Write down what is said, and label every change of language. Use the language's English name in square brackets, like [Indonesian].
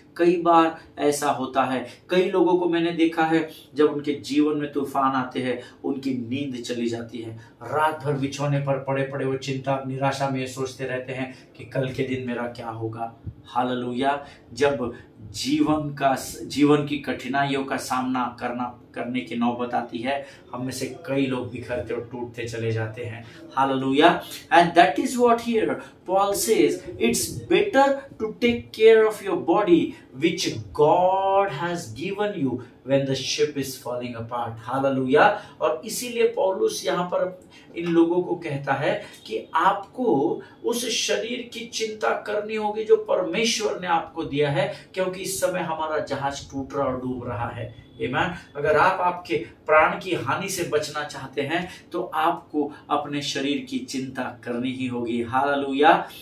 [Hindi] कई बार ऐसा होता है। कई लोगों को मैंने देखा है, जब उनके जीवन में तूफान आते हैं, उनकी नींद चली जाती है, रात भर बिछौने पर पड़े पड़े वो चिंता, निराशा में सोचते रहते हैं कि कल के दिन मेरा क्या होगा। हालेलुया। जब जीवन की कठिनाइयों का सामना करने की नौबत आती है, हम में से कई लोग बिखरते और टूटते चले जाते हैं। Hallelujah. [English] And that is what here Paul says, it's better to take care of your body which God has given you when the ship is falling apart. Hallelujah. [Hindi] और इसीलिए पौलुस यहाँ पर इन लोगों को कहता है कि आपको उस शरीर की चिंता करनी होगी जो परमेश्वर ने आपको दिया है, क्योंकि इस समय हमारा जहाज टूट रहा और डूब रहा है। आमीन। अगर आप आपके प्राण की हानि से बचना चाहते हैं तो आपको अपने शरीर की चिंता करनी ही होगी। हालेलुया।